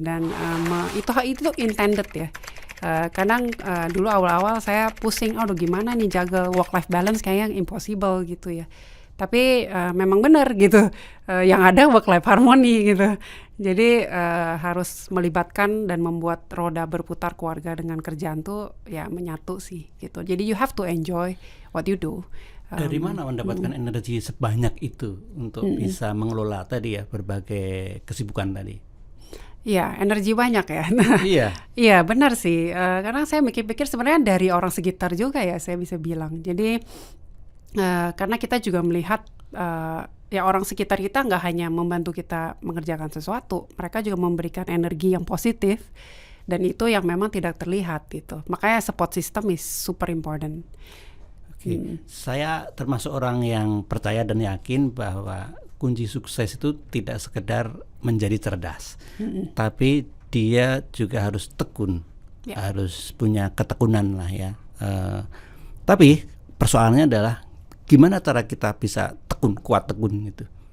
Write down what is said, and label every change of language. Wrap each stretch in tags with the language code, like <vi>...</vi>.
<id>Dan itu intended ya. Kadang dulu awal-awal saya pusing, aduh gimana nih jaga work-life balance, kayaknya impossible gitu ya. Tapi memang benar gitu, yang ada work-life harmony gitu. Jadi harus melibatkan dan membuat roda berputar keluarga dengan kerjaan tuh ya menyatu sih gitu.</id> <en>Jadi you have to enjoy what you do.</en> <id>Dari mana mendapatkan energi sebanyak itu untuk bisa mengelola tadi ya berbagai kesibukan tadi? Iya, energi banyak ya. Iya. Iya, benar sih. Karena saya mikir-pikir sebenarnya dari orang sekitar juga ya, saya bisa bilang. Jadi karena kita juga melihat ya orang sekitar kita nggak hanya membantu kita mengerjakan sesuatu, mereka juga memberikan energi yang positif dan itu yang memang tidak terlihat gitu.</id> <en>Makanya support system is super important.</en> <id>Saya termasuk orang yang percaya dan yakin bahwa kunci sukses itu tidak sekedar menjadi cerdas, tapi dia juga harus tekun, harus punya ketekunan lah ya. Tapi persoalannya adalah gimana cara kita bisa kuat tekun gitu.</id>